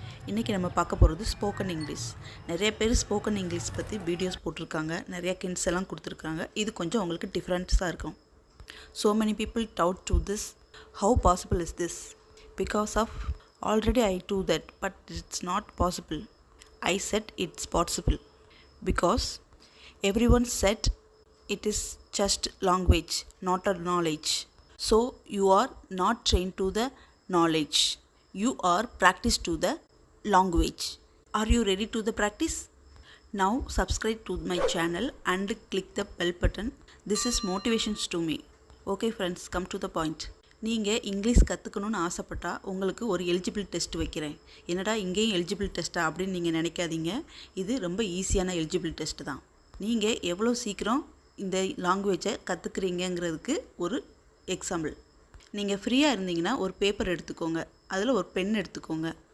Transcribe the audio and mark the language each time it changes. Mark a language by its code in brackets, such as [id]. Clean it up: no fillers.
[ta] இன்றைக்கி நம்ம பார்க்க போகிறது ஸ்போக்கன் இங்கிலீஷ். நிறைய பேர் ஸ்போக்கன் இங்கிலீஷ் பற்றி வீடியோஸ் போட்டிருக்காங்க, நிறைய கிண்ட்ஸ் எல்லாம் கொடுத்துருக்காங்க. இது கொஞ்சம் உங்களுக்கு டிஃப்ரெண்ட்ஸாக இருக்கும். [en] So many people doubt to this. How possible is this? Because of already I do that, but it's not possible. I said it's possible. Because everyone said it is just language, not a knowledge. So you are not trained to the knowledge. You are practice to the language. Are you ready to the practice? Now subscribe to my channel and click the bell button. This is motivations to me. Okay friends, come to the point. [ta] நீங்கள் English கற்றுக்கணுன்னு ஆசைப்பட்டால் உங்களுக்கு ஒரு eligible test வைக்கிறேன். என்னடா இங்கேயும் eligible டெஸ்ட்டா அப்படின்னு நீங்கள் நினைக்காதீங்க. இது ரொம்ப ஈஸியான எலிஜிபிள் டெஸ்ட் தான். நீங்கள் எவ்வளோ சீக்கிரம் இந்த லாங்குவேஜை கற்றுக்குறீங்கிறதுக்கு ஒரு எக்ஸாம்பிள். நீங்கள் ஃப்ரீயாக இருந்தீங்கன்னா ஒரு பேப்பர் எடுத்துக்கோங்க, அதில் ஒரு பென் எடுத்துக்கோங்க.